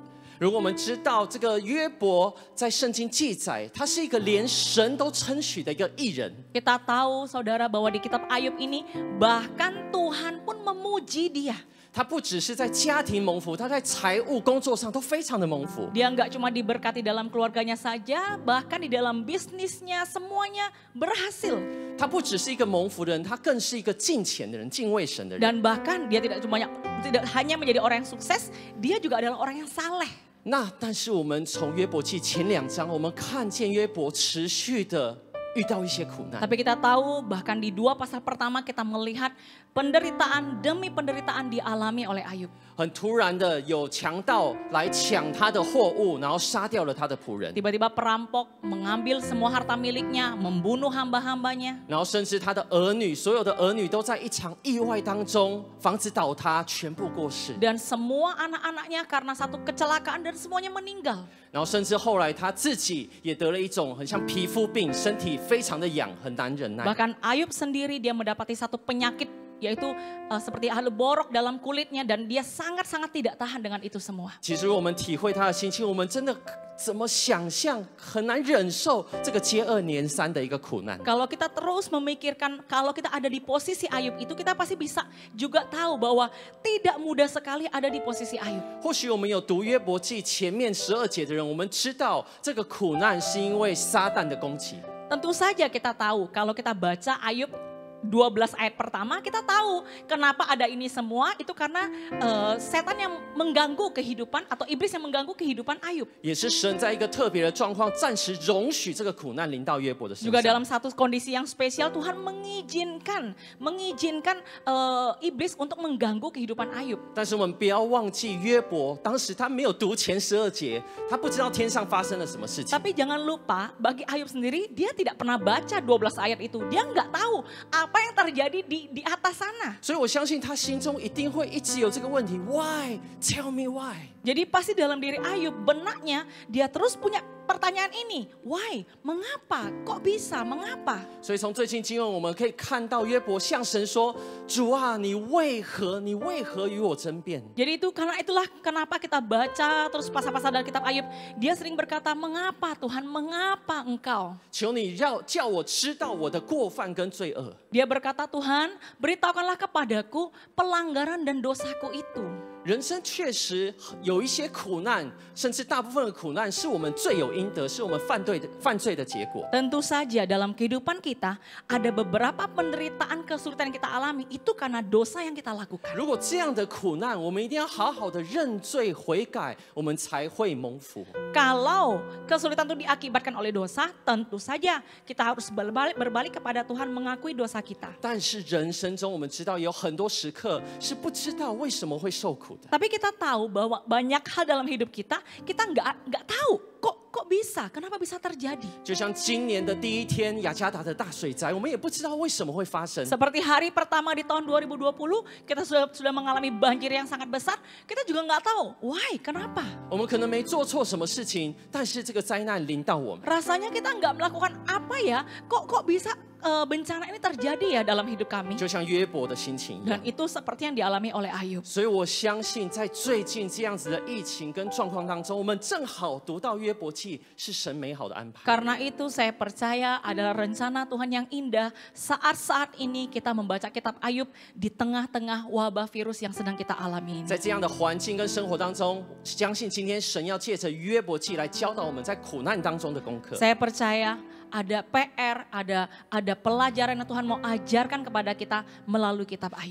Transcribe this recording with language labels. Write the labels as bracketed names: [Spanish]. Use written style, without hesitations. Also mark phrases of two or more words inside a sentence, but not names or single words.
[Chinese] 如果我们知道这个约伯在圣经记载，他是一个连神都称许的一个艺人。 [Indonesian] Kita tahu saudara bahwa di kitab Ayub ini bahkan Tuhan pun memuji dia. [Chinese] 他不只是在家庭蒙福，他在财务工作上都非常的蒙福。 [Indonesian] Dia nggak cuma diberkati dalam keluarganya saja, bahkan di dalam bisnisnya semuanya berhasil. [Chinese] 他不只是一个蒙福的人，他更是一个敬虔的人、敬畏神的人。 [Indonesian] Dan bahkan dia tidak hanya menjadi orang yang sukses, dia juga adalah orang yang saleh. [Chinese] 那但是我们从约伯记前2章，我们看见约伯持续的遇到一些苦难。 [Indonesian] Tapi kita tahu bahkan di 2 pasal pertama kita melihat penderitaan demi penderitaan dialami oleh Ayub. [Chinese] 很突然的有强盗来抢他的货物，然后杀掉了他的仆人， [Indonesian] Tiba-tiba perampok mengambil semua harta miliknya, membunuh hamba-hambanya. [Chinese] 然后甚至他的儿女，所有的儿女都在一场意外当中，房子倒塌，全部过世。 [Indonesian] Dan semua anak-anaknya karena satu kecelakaan dan semuanya meninggal. [Chinese] 然后甚至后来他自己也得了一种很像皮肤病，身体非常的痒，很难忍耐。 [Indonesian] Bahkan Ayub sendiri dia mendapati satu penyakit yaitu seperti ahlu borok dalam kulitnya dan dia sangat-sangat tidak tahan dengan itu semua. [Chinese] 其实我们体会他的心情，我们真的怎么想象，很难忍受这个接二连三的一个苦难。 [Indonesian] Kalau kita terus memikirkan, kalau kita ada di posisi Ayub itu, kita pasti bisa juga tahu bahwa tidak mudah sekali ada di posisi Ayub. [Chinese] 或许我们有读约伯记前面12节的人，我们知道这个苦难是因为撒旦的攻击。 [Indonesian] Tentu saja kita tahu, kalau kita baca Ayub 12 ayat pertama, kita tahu kenapa ada ini semua, itu karena setan yang mengganggu kehidupan atau iblis yang mengganggu kehidupan Ayub. [Chinese] 也是神在一个特别的状况，暂时容许这个苦难临到约伯的身 [Indonesian] Juga [Chinese] 上。 [Indonesian] dalam satu kondisi yang spesial Tuhan mengizinkan iblis untuk mengganggu kehidupan Ayub. [Chinese] 但是我们不要忘记约伯，当时他没有读前12节，他不知道天上发生了什么事情。 [Indonesian] Tapi jangan lupa, bagi Ayub sendiri dia tidak pernah baca 12 ayat itu. Dia nggak tahu apa yang terjadi di atas sana. [Chinese] 所以我相信他心中一定会一直有这个问题 ： [English] Why? Tell me why? [Indonesian] Jadi pasti dalam diri Ayub benaknya dia terus punya pertanyaan ini. Why? Mengapa? Kok bisa? Mengapa? [Chinese] 所以从最近经文我们可以看到约伯向神说：“主啊，你为何与我争辩？” [Indonesian] Jadi itulah kenapa kita baca terus pasal-pasal dalam kitab Ayub. Dia sering berkata, mengapa Tuhan? Mengapa engkau? [Chinese] 求你叫我知道我的过犯跟罪恶。 [Indonesian] Dia berkata, Tuhan beritahukanlah kepadaku pelanggaran dan dosaku itu. [Chinese] 人生确实有一些苦难，甚至大部分的苦难是我们罪有应得，是我们犯罪的结果。 [Indonesian] Tentu saja dalam kehidupan kita ada beberapa penderitaan kesulitan yang kita alami itu karena dosa yang kita lakukan. [Chinese] 如果这样的苦难，我们一定要好好的认罪悔改，我们才会蒙福。 [Indonesian] Kalau kesulitan itu diakibatkan oleh dosa, tentu saja kita harus berbalik kepada Tuhan mengakui dosa kita. [Chinese] 但是人生中，我们知道有很多时刻是不知道为什么会受苦的。 [Indonesian] Tapi kita tahu bahwa banyak hal dalam hidup kita nggak tahu kok bisa, kenapa bisa terjadi. [Chinese] 就像今年的第一天雅加达的大水灾，我们也不知道为什么会发生。 [Indonesian] Seperti hari pertama di tahun 2020, kita sudah mengalami banjir yang sangat besar, kita juga nggak tahu why, kenapa. [Chinese] 我们可能没做错什么事情，但是这个灾难临到我们。 [Indonesian] Rasanya kita nggak melakukan apa ya, kok bisa bencana ini terjadi ya dalam hidup kami. [Chinese] 就像约伯的心情一样。 [Indonesian] Dan itu seperti yang dialami oleh Ayub. [Chinese] 所以我相信，在最近这样子的疫情跟状况当中，我们正好读到约伯记是神美好的安排。 [Indonesian] Karena itu saya percaya adalah rencana Tuhan yang indah saat-saat ini kita membaca kitab Ayub di tengah-tengah wabah virus yang sedang kita alami ini. [Chinese] 在这样的环境跟生活当中，相信今天神要借着约伯记来教导我们在苦难当中的功课。 [Indonesian] Saya percaya ada PR, ada pelajaran yang Tuhan mau ajarkan kepada kita melalui kitab Ayub.